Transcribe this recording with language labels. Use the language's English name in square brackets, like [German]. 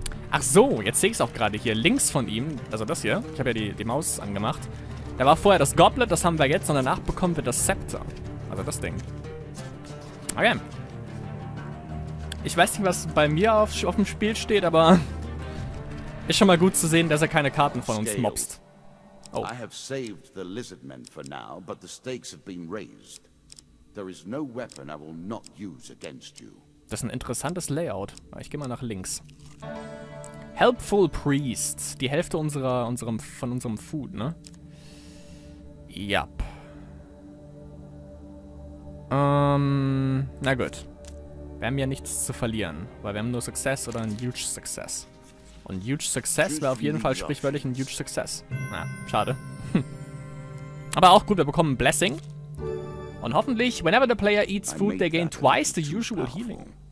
[German] Ach so, jetzt sehe ich es auch gerade hier. Links von ihm, also das hier, ich habe ja die Maus angemacht. Da war vorher das Goblet, das haben wir jetzt, und danach bekommen wir das Scepter. Also das Ding. Okay. Ich weiß nicht, was bei mir auf dem Spiel steht, aber... Ist schon mal gut zu sehen, dass er keine Karten von uns mobst. Oh. [English] I have saved the lizardmen for now, but the stakes have been raised. There is no weapon I will not use against you. [German] Das ist ein interessantes Layout. Ich gehe mal nach links. Helpful Priest. Die Hälfte von unserem Food, ne? Yep. Na gut. Wir haben ja nichts zu verlieren, weil wir haben nur Success oder ein Huge Success. Und Huge Success wäre auf jeden Fall sprichwörtlich ein Huge Success. Na, schade. Aber auch gut, wir bekommen ein Blessing. Und hoffentlich, [English] whenever the player eats food, they gain twice the usual healing.